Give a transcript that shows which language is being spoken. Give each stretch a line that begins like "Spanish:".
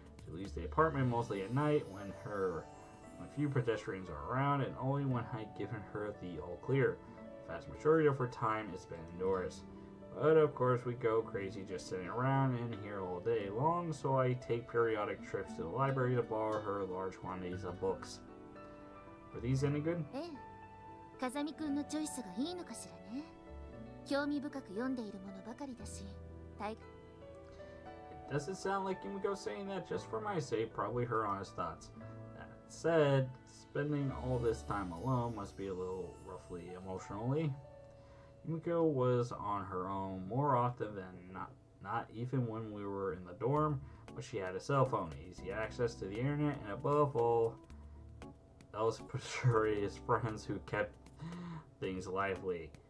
English: She leaves the apartment mostly at night when few pedestrians are around and only when I've given her the all clear. The vast majority of her time is spent indoors. But of course we go crazy just sitting around in here all day long, so I take periodic trips to the library to borrow her large quantities of books. Were these any good?
Japanese: 風見くんのチョイスがいいのかしらね。興味深く読んでいるものばかりだし。
English: It doesn't sound like Yumiko saying that just for my sake, probably her honest thoughts. That said, spending all this time alone must be a little roughly emotionally. Yumiko was on her own more often than not even when we were in the dorm, but she had a cell phone, easy access to the internet, and above all else, precarious friends who kept things lively.